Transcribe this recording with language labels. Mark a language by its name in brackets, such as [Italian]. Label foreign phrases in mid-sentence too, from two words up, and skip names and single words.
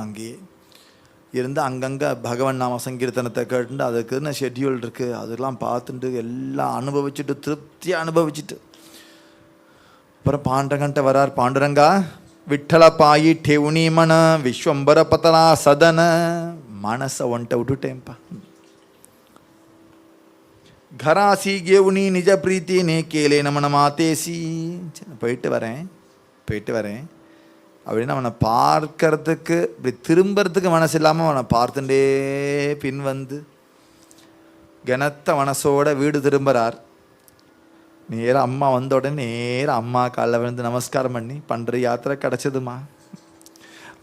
[Tamil] அங்கேயே இருந்து அங்கங்கே பகவான் நாம சங்கீர்த்தனத்தை கேட்டுட்டு அதுக்குன்னு ஷெட்யூல் இருக்குது. அதெல்லாம் பார்த்துட்டு எல்லாம் அனுபவிச்சுட்டு திருப்தியாக அனுபவிச்சுட்டு அப்புறம் பாண்டரங்கன்ட்ட வரார். [Marathi] पांडुरंगा विठ्ठल पायी ठेवुनी मन विश्वंभर भेटला सदन [Tamil] மனசை ஒன்ட்ட விட்டுட்டேன்ப்பா. [Marathi] घरासी गेवनी निज प्रीति ने केले नमन मातेसी [Tamil] போயிட்டு வரேன் அப்படின்னு அவனை பார்க்கறதுக்கு இப்படி திரும்புறதுக்கு மனசு இல்லாமல் அவனை பார்த்துட்டே பின் வந்து கனத்த மனசோட வீடு திரும்புகிறார். நேராக அம்மா வந்த உடனே நேராக அம்மா காலில் விழுந்து நமஸ்காரம் பண்ணி பண்ணுற யாத்திரை கிடச்சதுமா.